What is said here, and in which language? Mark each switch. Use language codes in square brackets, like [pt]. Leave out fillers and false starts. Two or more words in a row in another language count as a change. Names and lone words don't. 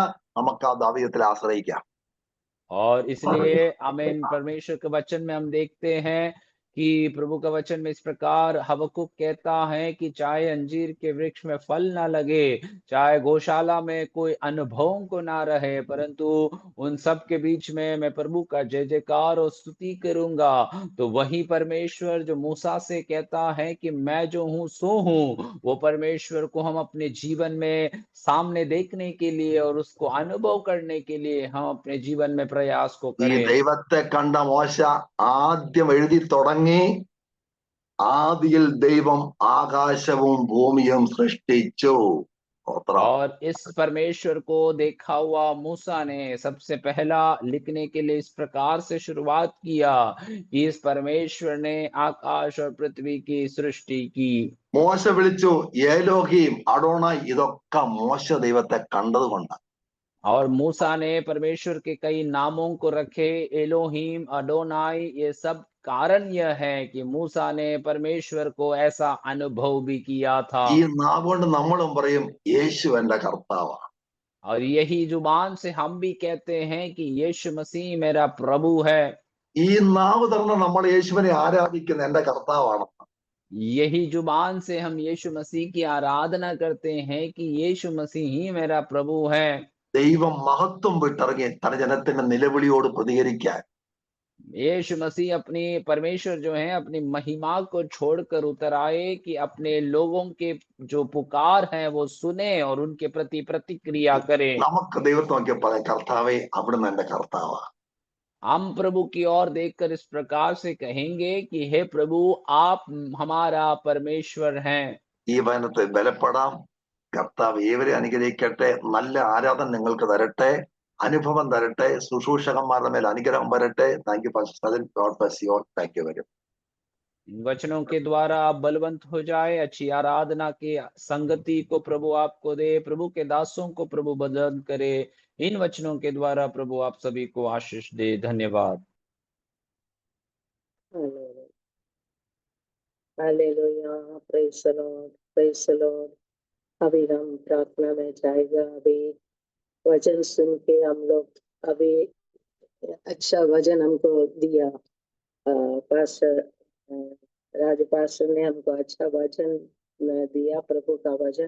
[ml] നമുക്ക് ആ ദൈവത്തിൽ ആശ്രയിക്കാം. [hi] और इसलिए आमीन, परमेश्वर के वचन में हम देखते हैं कि प्रभु का वचन में इस प्रकार हबक्कुक कहता है कि चाहे अंजीर के वृक्ष में फल ना लगे, चाहे गौशाला में कोई अनुभवों को ना रहे, परंतु उन सब के बीच में मैं प्रभु का जय जयकार और स्तुति करूंगा। तो वही परमेश्वर जो मूसा से कहता है कि मैं जो हूँ सो हूँ, वो परमेश्वर को हम अपने जीवन में सामने देखने के लिए और उसको अनुभव करने के लिए हम अपने जीवन में प्रयास को ഈ करें। [ml] ദൈവത്തെ കണ്ട മോശ ആദ്യം എഴുതി തുടങ്ങി, ആദിയിൽ ദൈവം ആകാശവും ഭൂമിയും സൃഷ്ടിച്ചു. [hi] और इस परमेश्वर को देखा हुआ मूसा ने सबसे पहला लिखने के लिए इस प्रकार से शुरुआत किया कि इस परमेश्वर ने आकाश और पृथ्वी की सृष्टि की। [ml] മോശ വിളിച്ചു ഏലോഹീം അഡോണായി. ഇതൊക്കെ മോശ ദൈവത്തെ കണ്ടത് കൊണ്ടാണ്. [hi] और मूसा ने परमेश्वर के कई नामों को रखे, एलोहीम, अडोनाई, ये सब कारण यह है कि मूसा ने परमेश्वर को ऐसा अनुभव भी किया था। [ml] ഈ നാവുകൊണ്ട് നമ്മളും പറയും യേശു എന്റെ കർത്താവാണ്. [hi] और यही जुबान से हम भी कहते हैं कि यीशु मसीह मेरा प्रभु है। [ml] ഈ നാവ് തുറന്ന് നമ്മൾ യേശുവിനെ ആരാധിക്കുന്ന എന്റെ കർത്താവാണ്. [hi] यही जुबान से हम यीशु मसीह की आराधना करते हैं कि यीशु मसीह ही मेरा प्रभु है। [ml] ദൈവം മഹത്വം വിട്ടിറങ്ങി തന്റെ ജനത്തിന്റെ നിലവിളിയോട് പ്രതികരിക്കാൻ. [hi] यीशु मसीह अपनी परमेश्वर जो है अपनी महिमा को छोड़कर उतर आए कि अपने लोगों के जो पुकार है वो सुने और उनके प्रति प्रतिक्रिया करें। [ml] നമുക്ക് ദൈവത്തെ നോക്കിയാൽ പറയാം, കർത്താവേ അവിടുന്ന് എന്റെ കർത്താവാ. [hi] हम प्रभु की ओर देखकर इस प्रकार से कहेंगे कि हे प्रभु, आप हमारा परमेश्वर हैं। [ml] ഈ വചനത്തെ ബലപ്പെടാം. കർത്താവ് ഏവരെ അനുഗ്രഹിക്കട്ടെ. നല്ല ആരാധന നിങ്ങൾക്ക് തരട്ടെ, അനുഭവം തരട്ടെ, ശുശ്രൂഷകന്മാരുടെ മേൽ അനുഗ്രഹം വരട്ടെ. [en] Thank you Father. God bless you all. Thank you very much. [hi] इन वचनों के द्वारा आप बलवंत हो जाए, अच्छी आराधना की संगति को प्रभु आपको दे, प्रभु के दासों को प्रभु बलवंत करे। इन वचनों के द्वारा प्रभु आप सभी को आशीष दे। धन्यवाद। हालेलुया, [en] Praise the Lord, praise the Lord. [hi] अभी हम प्रार्थना में जाएगा। अभी वचन सुन के हम लोग अभी अच्छा वचन हमको दिया, पास्टर राज पास्टर ने हमको अच्छा वचन दिया, प्रभु का वचन।